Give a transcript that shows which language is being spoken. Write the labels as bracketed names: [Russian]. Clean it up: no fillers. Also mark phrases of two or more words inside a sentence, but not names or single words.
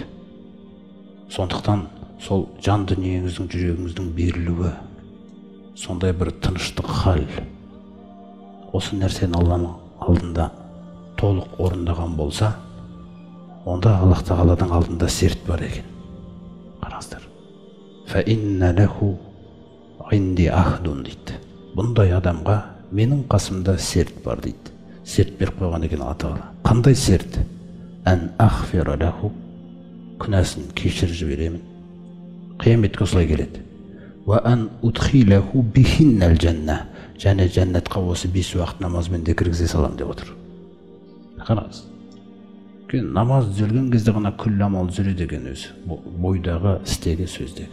[Kazakh] Сондықтан сол жан дүниеңіздің, жүрегіңіздің берілуі, сондай бір тыныштық хал. Осы нәрсені Алланың алдында толық орындаған болса, онда Аллах тағаладың алдында серт бар екен. Қараңыздар. [Arabic] فإن له عندي عهد дейді. [Kazakh] Бұндай адамға менің қасымда серт бар дейді. Серт беріп қойған екен Алла тағала. Қандай серт? [Arabic] أن أغفر له, [Kazakh] күнәсін кешіріп жіберемін. Қияметке осылай келеді. [Arabic] وأن أدخله بها الجنة, [Kazakh] және жәннатқа осы 5 уақыт намазбен де кіргізе салам деп отыр. Қараңыз. Намаз жүрген кезде ғана күллі амал жүреді екен өзі, бойдағы, істегі, сөздегі.